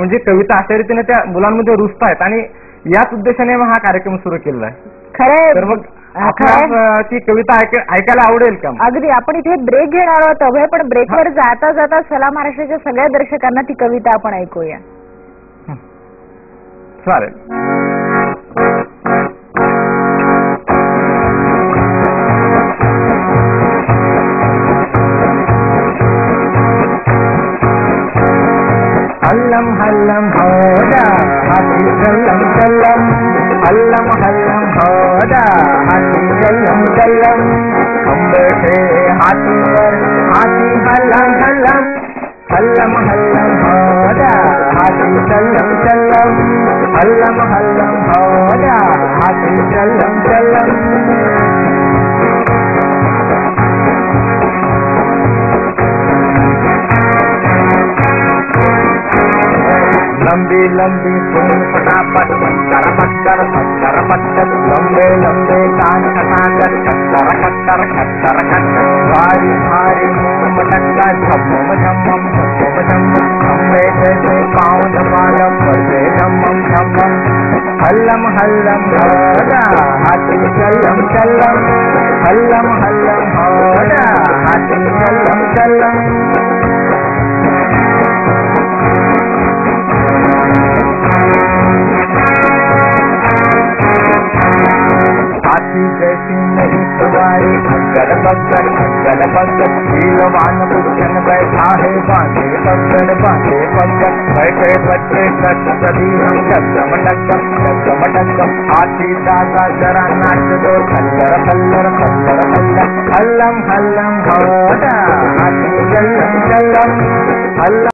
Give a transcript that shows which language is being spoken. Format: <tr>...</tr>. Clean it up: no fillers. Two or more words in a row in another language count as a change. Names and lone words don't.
<mr>म्हणजे कविता अशा रीतीने त्या मुलांमध्ये रुजतायत आणि याच उद्देशाने मग हा कार्यक्रम सुरू केलेला आहे. खरं तर मग ती कविता ऐकायला आवडेल का? अगदी. आपण इथे ब्रेक घेणार आहोत अभय, पण ब्रेकवर जाता जाता सलाम महाराष्ट्राच्या सगळ्या दर्शकांना ती कविता आपण ऐकूया. चालेल.</mr> <hi>हल्लम हल्लम होदा हाथी चल्लम चल्लम, हल्लम हल्लम होदा हाथी चल्लम चल्लम, खंबे थे हाथीवर हाथी हल्लम हल्लम, हल्लम हल्लम होदा हाथी चल्लम चल्लम, हल्लम हल्लम होदा हाथी चल्लम चल्लम. लंबी लंबी सुन फटाफट पत्थर पत्थर पत्थर पत्थर, लंबे लंबे कान खटाखट खट्टर खट्टर खट्टर खट्टर, भारी भारी मुंह मटक्का झम्मम झम्मम झम्मम झम्मम, खम्बे जैसे पाँव धमालम बजे झम्मम झम्मम, हल्लम हल्लम होदा हाथी चल्लम चल्लम, हल्लम हल्लम होदा हाथी चल्लम चल्लम. हाथी जैसी मेरी सवारी अक्कर बक्कर अक्कर बक्कर, शीलवान बुद्धन बैठा है बांधे पक्कर बांधे पक्कर, बैठे बच्चे कट सभी हम डक्कम डक्कम डक्कम डक्कम, हाथी दादा जरा नाच दो खल्लर खल्लर खल्लर खल्लर, हल्लम हल्लम होदा हाथी चल्लम चल्लम, हल्लम</hi>